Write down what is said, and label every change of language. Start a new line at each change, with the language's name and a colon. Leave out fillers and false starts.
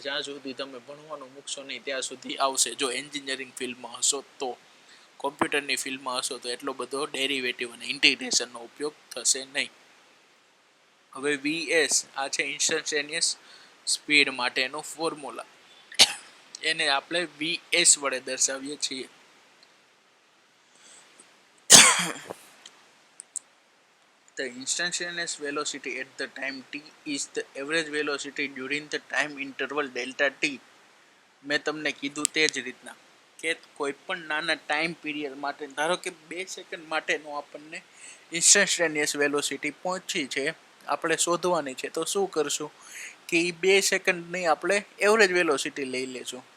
Gujarati: જ્યાં સુધી તમે ભણવાનું મૂકશો નહીં ત્યાં સુધી આવશે. જો એન્જિનિયરિંગ ફિલ્ડમાં હશો તો, કોમ્પ્યુટરની ફિલ્ડમાં હશો તો એટલો બધો ડેરિવેટિવ અને ઇન્ટિગ્રેશનનો ઉપયોગ થશે નહીં. હવે વીએસ આ છે ઇન્સ્ટન્ટેનિયસ સ્પીડ માટેનું ફોર્મ્યુલા, એને આપણે વીએસ વડે દર્શાવીએ છીએ.
English: The instantaneous velocity at the time t is the average velocity during the time interval delta t.
Gujarati: મેં તમને કીધું તે જ રીતના કે કોઈ પણ નાના ટાઈમ પીરિયડ માટે, ધારો કે 2 સેકન્ડ માટેનું આપણને ઇન્સ્ટન્ટેનિયસ વેલોસિટી પહોંચી છે, આપણે શોધવાની છે. તો શું કરશું કે એ 2 સેકન્ડની આપણે એવરેજ વેલોસિટી લઈ લેશું.